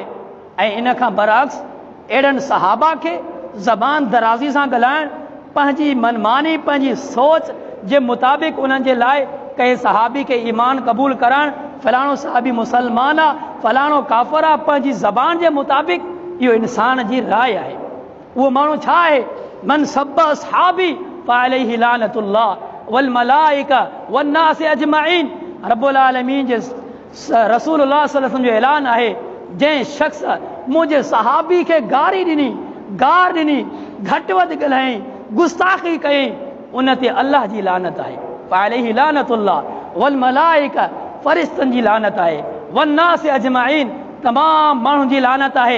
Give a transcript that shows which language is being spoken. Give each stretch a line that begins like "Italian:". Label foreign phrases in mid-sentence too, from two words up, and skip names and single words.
Sindhi: ऐं इन खां बरअक्स अहिड़नि सहाबा खे ज़बान दराज़ी सां ॻाल्हाइणु, पंहिंजी मनमानी, पंहिंजी सोच जे मुताबिक़ उन्हनि जे लाइ कंहिं सहाबी खे ईमान क़बूल कराइणु, फलाणो सहाबी मुसलमान आहे, फलाणो काफ़िर आहे, पंहिंजी ज़बान जे मुताबिक़, इहो इंसान जी राय आहे। उहो माण्हू छा आहे?
Arabic: من سب أصحابي فعليه لعنة الله والملائكة والناس أجمعين.
Sindhi: रब्बुल आलमीन जे रसूलुल्लाह
Arabic: صلى الله عليه وسلم
Sindhi: जो ऐलान आहे, जंहिं शख़्स मुंहिंजे सहाबी खे गारी ॾिनी, गार ॾिनी, घटि वधि ॻाल्हाई, गुस्ताखी कई, उन ते अल्लाह जी लानत आहे।
Arabic: فعليه لعنة الله والملائكة,
Sindhi: फ़रिश्तनि जी लानत आहे,
Arabic: والناس أجمعين,
Sindhi: तमामु माण्हुनि जी लानत आहे।